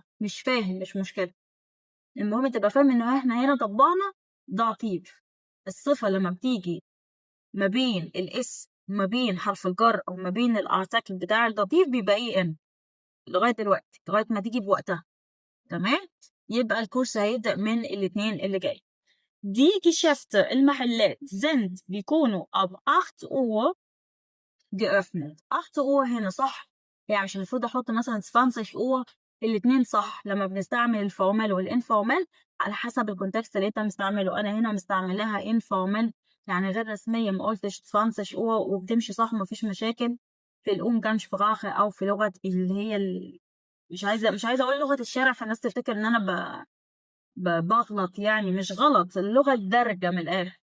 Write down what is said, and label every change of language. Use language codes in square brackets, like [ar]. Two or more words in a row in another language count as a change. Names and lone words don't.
[ar] مش فاهم مش مشكلة، المهم تبقى فاهم ان احنا هنا طبقنا داتيف. الصفة لما بتيجي ما بين الاسم ما بين حرف الجر او ما بين الارتكل بتاع الداتيف بيبقى ايه ان لغاية دلوقتي لغاية ما تيجي بوقتها. تمام، يبقى الكورس هيبدأ من الاثنين اللي جاي. [de] Die Geschäfte المحلات sind بيكونوا ab 8 Uhr geöffnet. [ar] 8 Uhr هنا صح، يعني مش المفروض احط مثلا 20 Uhr. الاتنين صح لما بنستعمل الفورمال والانفورمال على حسب الكونتكست اللي انت مستعمله. انا هنا مستعملها انفورمال يعني غير رسمية، ما قلتش 20 Uhr وبتمشي صح مفيش مشاكل في الأمجانسprache او في لغة اللي هي مش عايزة اقول لغة الشارع فالناس تفتكر ان انا بغلط، يعني مش غلط، اللغة الدارجة من الآخر.